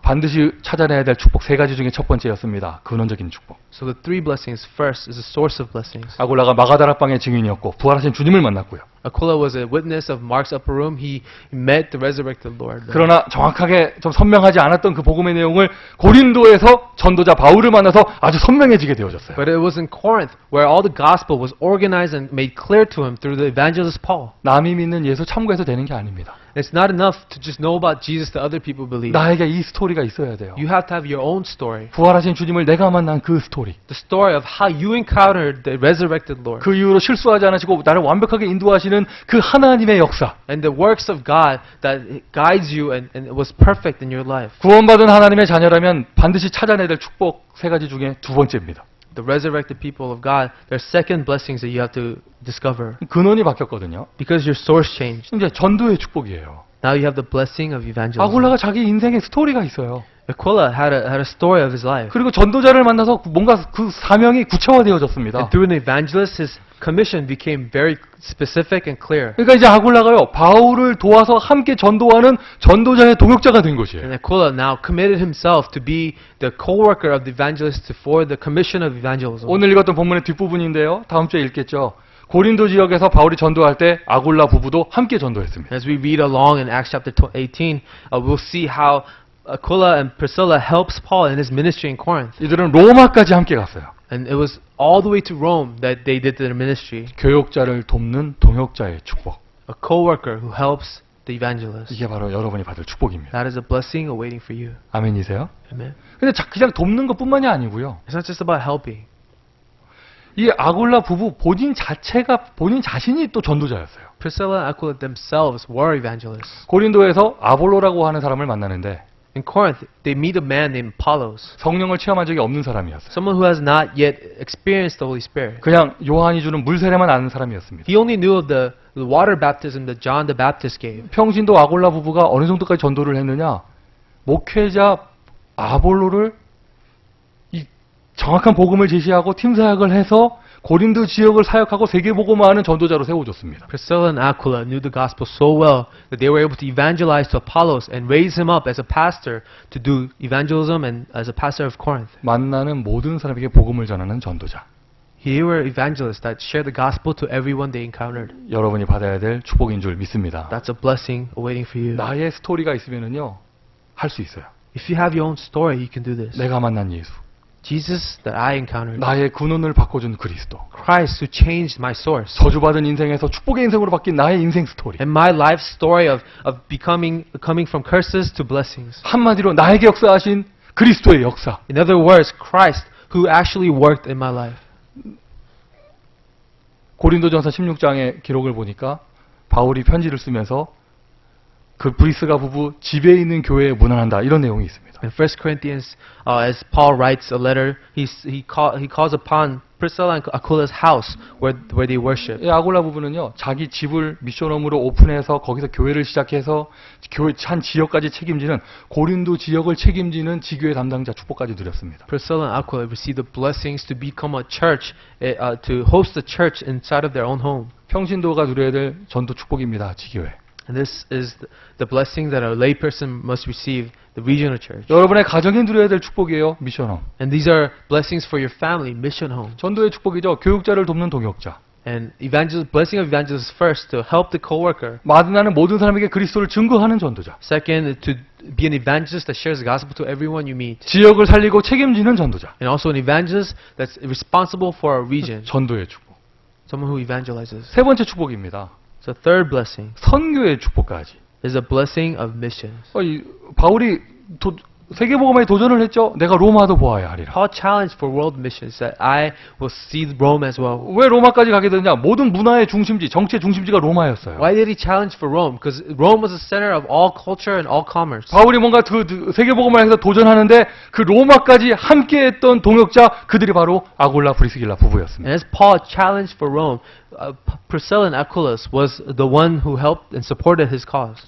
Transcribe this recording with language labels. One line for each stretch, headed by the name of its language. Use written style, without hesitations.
Korean: 반드시 찾아내야 될 축복 세 가지 중에 첫 번째였습니다. 근원적인 축복.
English: So the three blessings, first is the source of blessings.
Korean: 아굴라가 마가다락방의 증인이었고 부활하신 주님을 만났고요.
English: Aquila was a witness of Mark's upper room. He met the resurrected Lord.
Korean: 그러나 정확하게 좀 선명하지 않았던 그 복음의 내용을 고린도에서 전도자 바울을 만나서 아주 선명해지게 되어졌어요.
English: But it was in Corinth where all the gospel was organized and made clear to him through the evangelist Paul.
Korean: 남이 믿는 예수 참고해서 되는 게 아닙니다.
English: It's not enough to just know about Jesus that other people believe.
Korean: 나에게 이 스토리가 있어야 돼요.
English: You have to have your own story.
Korean: 부활하신 주님을 내가 만난 그 스토리.
English: The story of how you encountered the resurrected Lord.
Korean: 그 이후로 실수하지 않으시고 나를 완벽하게 인도하시는 그 하나님의 역사.
English: And the works of God that guides you and it was perfect in your life.
Korean: 구원받은 하나님의 자녀라면 반드시 찾아내야 될 축복 세 가지 중에 두 번째입니다.
English: The resurrected people of God, there are second blessings that you have to discover.
Korean: 근원이 바뀌었거든요.
English: Because your source changed.
Korean: 이제 전도의 축복이에요.
English: Now you have the blessing of evangelism.
Korean: 아굴라가 자기 인생의 스토리가 있어요.
English: Aquila had a story of his life.
Korean: 그리고 전도자를 만나서 뭔가 그 사명이 구체화되어졌습니다.
English: And through an evangelist, his commission became very specific and clear.
Korean: 그러니까 이제 아굴라가요, 바울을 도와서 함께 전도하는 전도자의 동역자가 된 것이에요.
English: And Aquila now committed himself to be the co-worker of the evangelist for the commission of evangelism.
Korean: 오늘 읽었던 본문의 뒷부분인데요. 다음 주에 읽겠죠. 고린도 지역에서 바울이 전도할 때 아굴라 부부도 함께 전도했습니다.
English: As we read along in Acts chapter 18, we'll see how Aquila and Priscilla helps Paul in his ministry in Corinth.
Korean: 이들은 로마까지 함께 갔어요.
English: And it was all the way to Rome that they did their ministry.
Korean: 교역자를 돕는 동역자의 축복.
English: A co-worker who helps the evangelist.
Korean: 이게 바로 여러분이 받을 축복입니다.
English: That is a blessing awaiting for you.
Korean: 아멘이세요?
English: Amen.
Korean: 근데 그냥 돕는 것뿐만이 아니고요.
English: It's not just about helping.
Korean: 이 아굴라 부부 본인 자신이 또 전도자였어요.
English: Priscilla and Aquila themselves were evangelists.
Korean: 고린도에서 아볼로라고 하는 사람을 만나는데
English: In Corinth, they meet a man named Apollos,
Korean: 성령을 체험한 적이 없는 사람이었어요.
English: someone who has not yet experienced the Holy Spirit.
Korean: 그냥 요한이 주는 물 세례만 아는 사람이었습니다.
English: He only knew of the water baptism that John the Baptist gave.
Korean: 평신도 아골라 부부가 어느 정도까지 전도를 했느냐? 목회자 아볼로를 이 정확한 복음을 제시하고 팀 사역을 해서 고린도 지역을 사역하고 세계 복음화하는 전도자로 세워줬습니다.
English: Priscilla and Aquila knew the gospel so well that they were able to evangelize to Apollos and raise him up as a pastor to do evangelism and as a pastor of Corinth.
Korean: 만나는 모든 사람에게 복음을 전하는 전도자.
English: They were evangelists that shared the gospel to everyone they encountered.
Korean: 여러분이 받아야 될 축복인 줄 믿습니다.
English: That's a blessing awaiting for you.
Korean: 나의 스토리가 있으면은요, 할 수 있어요.
English: If you have your own story, you can do this.
Korean: 내가 만난 예수,
English: Jesus that I encountered.
Korean: 나의 근원을 바꿔준 그리스도,
English: Christ who changed my source.
Korean: 저주받은 인생에서 축복의 인생으로 바뀐 나의 인생 스토리.
English: And my life story of coming from curses to blessings.
Korean: 한마디로 나에게 역사하신 그리스도의 역사.
English: In other words, Christ who actually worked in my life.
Korean: 고린도전서 16장의 기록을 보니까 바울이 편지를 쓰면서 그 브리스가 부부 집에 있는 교회에 문안한다 이런 내용이 있습니다.
English: In 1 Corinthians, as Paul writes a letter, he calls upon Priscilla and Aquila's house where they worship.
Korean: 이 아골라 부부는요, 자기 집을 미션홈으로 오픈해서 거기서 교회를 시작해서 교회 한 지역까지 책임지는 고린도 지역을 책임지는 지교회 담당자 축복까지 누렸습니다.
English: Priscilla and Aquila received the blessings to become a church, to host a church inside of their own home.
Korean: 평신도가 누려야 될 전도 축복입니다. 지교회.
English: And this is the blessing that a layperson must receive, the regional church.
Korean: 여러분의 가정이 누려야 될 축복이에요. 미션홈.
English: And these are blessings for your family, mission home.
Korean: 전도의 축복이죠. 교육자를 돕는 동역자.
English: And blessing of evangelist first to help the co-worker.
Korean: 만나는 모든 사람에게 그리스도를 증거하는 전도자.
English: Second, to be an evangelist that shares the gospel to everyone you meet.
Korean: 지역을 살리고 책임지는 전도자.
English: And also an evangelist that's responsible for a region.
Korean: 전도의 축복.
English: Someone who evangelizes.
Korean: 세 번째 축복입니다.
English: So third blessing
Korean: 선교의 축복까지.
English: is a blessing of missions.
Korean: 바울이 세계복음에 도전을 했죠. 내가 로마도 보아야 하리라.
English: Paul challenged for world missions that I will see Rome as well.
Korean: 왜 로마까지 가게 되느냐? 모든 문화의 중심지, 정치의 중심지가 로마였어요.
English: Why did he challenge for Rome? Because Rome was the center of all culture and all commerce.
Korean: 바울이 뭔가 세계복음을 해서 도전하는데 그 로마까지 함께했던 동역자 그들이 바로 아굴라 브리스길라 부부였습니다.
English: And as Paul challenged for Rome, Priscilla and Aquilus was the one who helped and supported his cause.